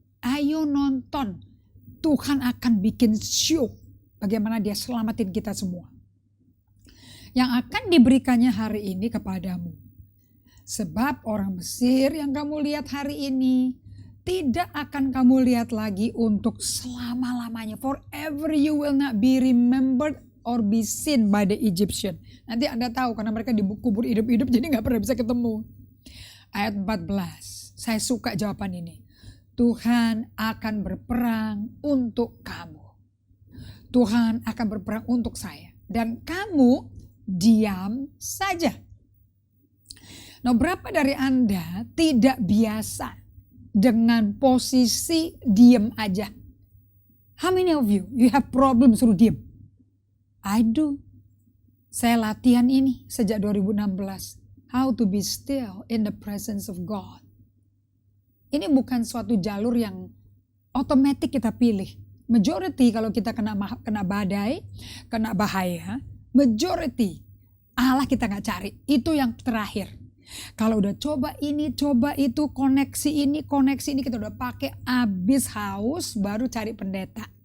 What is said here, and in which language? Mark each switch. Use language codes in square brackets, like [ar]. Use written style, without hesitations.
[id] Ayo nonton. Tuhan akan bikin show bagaimana dia selamatin kita semua. Yang akan diberikannya hari ini kepadamu. Sebab orang Mesir yang kamu lihat hari ini tidak akan kamu lihat lagi untuk selama-lamanya. [en] Forever you will not be remembered or be seen by the Egyptian. [id] Nanti Anda tahu karena mereka dikubur hidup-hidup jadi gak pernah bisa ketemu. Ayat 14. Saya suka jawaban ini. Tuhan akan berperang untuk kamu. Tuhan akan berperang untuk saya. Dan kamu diam saja. Nah, berapa dari Anda tidak biasa dengan posisi diam aja? [en] How many of you have problem [id] suruh diam? [en] I do. [id] Saya latihan ini sejak 2016. [en] How to be still in the presence of God. [id] Ini bukan suatu jalur yang otomatis kita pilih. Majority kalau kita kena badai, kena bahaya, majority Allah kita nggak cari. Itu yang terakhir. Kalau udah coba ini, coba itu, koneksi ini, kita udah pakai abis haus, baru cari pendeta.